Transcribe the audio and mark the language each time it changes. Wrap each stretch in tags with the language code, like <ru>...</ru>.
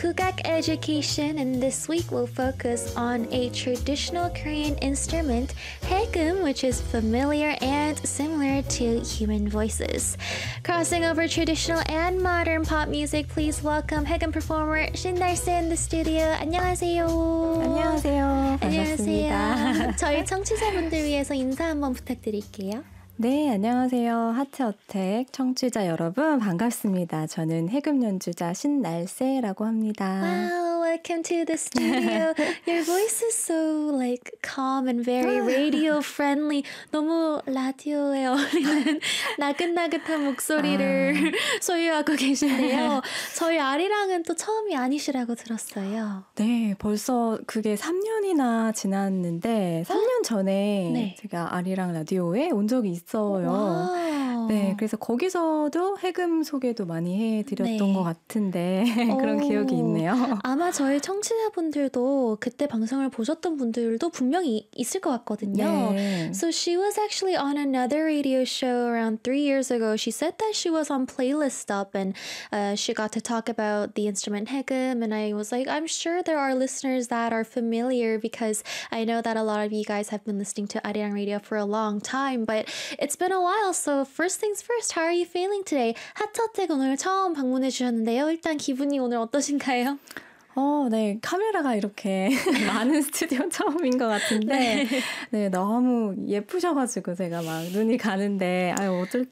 <en>Pugak Education, and this week we'll focus on a traditional Korean instrument, haegeum, which is familiar and similar to human voices. Crossing over traditional and modern pop music, please welcome haegeum performer Shin Dae-se in the studio.</en> <ko>안녕하세요. 안녕하세요. 반갑습니다. 저희 청취자분들 위해서 인사 한번 부탁드릴게요. 네, 안녕하세요. 하트 어택 청취자 여러분, 반갑습니다. 저는 해금 연주자 신날세라고 합니다.</ko> <en>Wow, welcome to the studio. Your voice is so like calm and very radio friendly.</en> <ko>너무 라디오에 어울리는 나긋나긋한 목소리를 소유하고 계신데요. 저희 아리랑은 또 처음이 아니시라고 들었어요. 네, 벌써 그게 3년이나 지났는데 3년 전에 네. 제가 아리랑 라디오에 온 적이 있어요. 있어요. 네, 그래서 거기서도 해금 소개도 많이 해드렸던 네. 것 같은데 그런 기억이 있네요. 아마 저희 청취자분들도 그때 방송을 보셨던 분들도 분명히 있을 것 같거든요. 네.</ko> <en>So she was actually on another radio show around 3 years ago. She said that she was on Playlist Up and she got to talk about the instrument 해금 and I was like, I'm sure there are listeners that are familiar because I know that a lot of you guys have been listening to Arirang Radio for a long time, but it's been a while, so first things first, how are you feeling today?</en> <ko>하트 어택 오늘 처음 방문해 주셨는데요. 일단 기분이 오늘 어떠신가요? 네, 카메라가 이렇게 많은 스튜디오 처음인 것 같은데 네. 네, 너무 예쁘셔가지고 제가 막 눈이 가는데 아유, 어쩔...</ko>